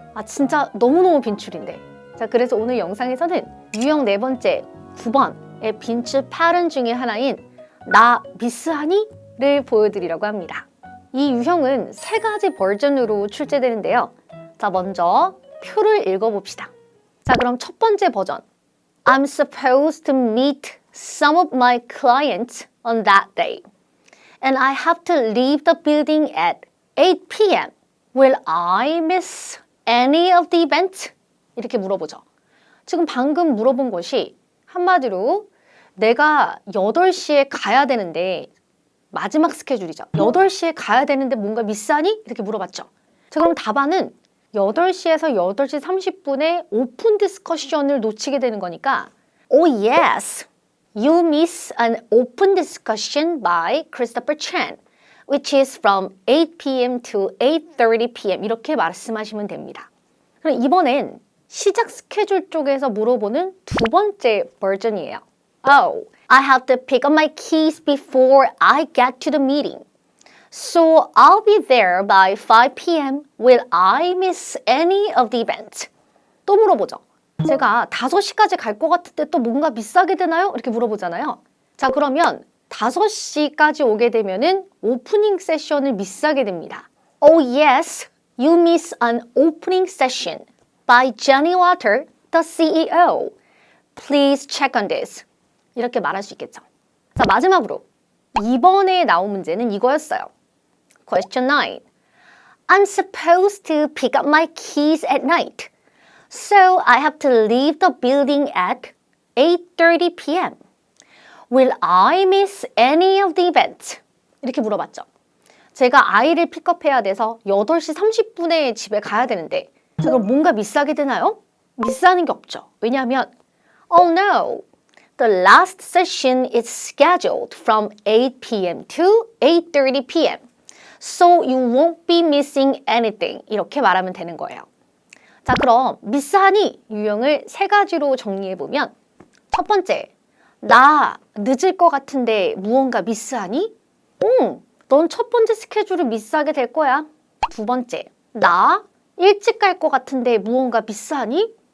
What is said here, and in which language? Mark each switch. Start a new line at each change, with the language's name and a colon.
Korean: 진짜 너무너무 빈출인데. 자, 그래서 오늘 영상에서는 유형 4번째 9번의 빈출 패턴 중에 하나인 나 미스하니? 를 보여드리려고 합니다. 이 유형은 3가지 버전으로 출제되는데요. 자, 먼저 표를 읽어봅시다. 자, 그럼 첫 번째 버전.
English: I'm supposed to meet some of my clients on that day. And I have to leave the building at 8 p.m. Will I miss any of the event?
Korean: 이렇게 물어보죠. 지금 방금 물어본 것이 한마디로 내가 8시에 가야 되는데 마지막 스케줄이죠. 8시에 가야 되는데 뭔가 미스하니? 이렇게 물어봤죠. 자, 그럼 답안은 8시에서 8시 30분에 오픈 디스커션을 놓치게 되는 거니까
English: Oh yes, you miss an open discussion by Christopher Chan, which is from 8 p.m. to 8:30 p.m.
Korean: 이렇게 말씀하시면 됩니다. 그럼 이번엔 시작 스케줄 쪽에서 물어보는 두 번째 버전이에요.
English: Oh, I have to pick up my keys before I get to the meeting. So I'll be there by 5 p.m. Will I miss any of the event?
Korean: 또 물어보죠. 제가 5시까지 갈 것 같은데 또 뭔가 미스하게 되나요? 이렇게 물어보잖아요. 자, 그러면 5시까지 오게 되면은 오프닝 세션을 미스하게 됩니다.
English: Oh yes, you miss an opening session by Johnny Walker, the CEO. Please check on this.
Korean: 이렇게 말할 수 있겠죠. 자, 마지막으로 이번에 나온 문제는 이거였어요.
English: Question 9. I'm supposed to pick up my keys at night. So I have to leave the building at 8:30 p.m. Will I miss any of the event?
Korean: 이렇게 물어봤죠. 제가 아이를 픽업해야 돼서 8시 30분에 집에 가야 되는데 그럼 뭔가 미스하게 되나요? 미스하는 게 없죠. 왜냐하면
English: Oh no! The last session is scheduled from 8 p.m. to 8:30 p.m. So you won't be missing anything.
Korean: 이렇게 말하면 되는 거예요. 자, 그럼 미스하니 유형을 3가지로 정리해보면 첫 번째, 나 늦을 것 같은데 무언가 미스하니? 넌 첫 번째 스케줄을 미스하게 될 거야. 두 번째, 나 일찍 갈 것 같은데 무언가 미스하니?